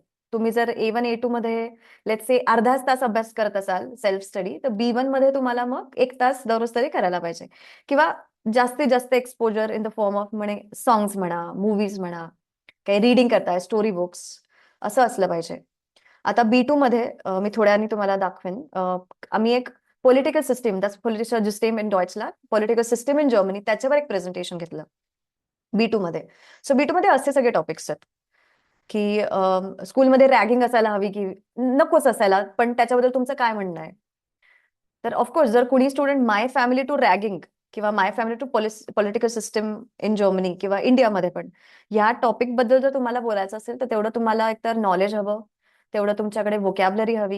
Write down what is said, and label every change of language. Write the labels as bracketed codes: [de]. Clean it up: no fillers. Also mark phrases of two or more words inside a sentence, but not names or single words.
[mr] तुम्ही जर A1 A2 मध्ये [en] let's say [mr] अर्धाच तास अभ्यास करत असाल [en] self study, [mr] तर B1 मध्ये तुम्हाला मग 1 तास दररोज तरी करायला पाहिजे. किंवा जास्तीत जास्त [en] exposure in the form of [mr] म्हणे सॉंग्स म्हणा, मूव्हीज म्हणा, काही रीडिंग करताय, [en] story books, [mr] असं असलं पाहिजे. आता B2 मध्ये मी थोड्या वेळाने तुम्हाला दाखवेन. आम्ही एक [en] political system, [de] das politische System in Deutschland, [en] political system in Germany, [mr] त्याच्यावर एक प्रेझेंटेशन घेतलं B2 मध्ये. सो B2 मध्ये असे सगळे टॉपिक्स आहेत की स्कूलमध्ये रॅगिंग असायला हवी की नकोच असायला, पण त्याच्याबद्दल तुमचं काय म्हणणं आहे. तर [en] of course [mr] जर कुणी [en] student my family to ragging [mr] किंवा [en] my family to political system in Germany [mr] किंवा इंडियामध्ये पण या टॉपिक बद्दल जर तुम्हाला बोलायचं असेल, तर तेवढं तुम्हाला एकतर नॉलेज हवं, तेवढं तुमच्याकडे व्होकॅब्युलरी हवी.